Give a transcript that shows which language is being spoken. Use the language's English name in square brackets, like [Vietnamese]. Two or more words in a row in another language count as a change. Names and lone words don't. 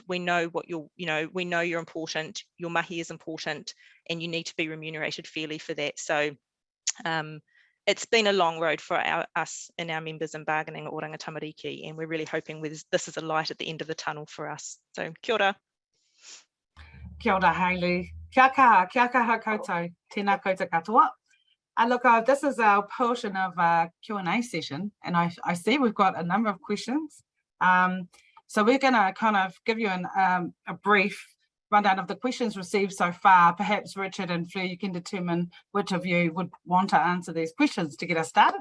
[English] We know what we know you're important, your mahi is important, and you need to be remunerated fairly for that. So it's been a long road for us and our members in bargaining at Oranga Tamariki, and we're really hoping this is a light at the end of the tunnel for us. [Māori] So kia ora. Kia ora, Hayley. Kia kaha koutou, tēnā koutou katoa. [English] Look, this is our portion of Q&A session, and I see we've got a number of questions. So we're going to kind of give you a brief rundown of the questions received so far. Perhaps Richard and Fleur, you can determine which of you would want to answer these questions to get us started.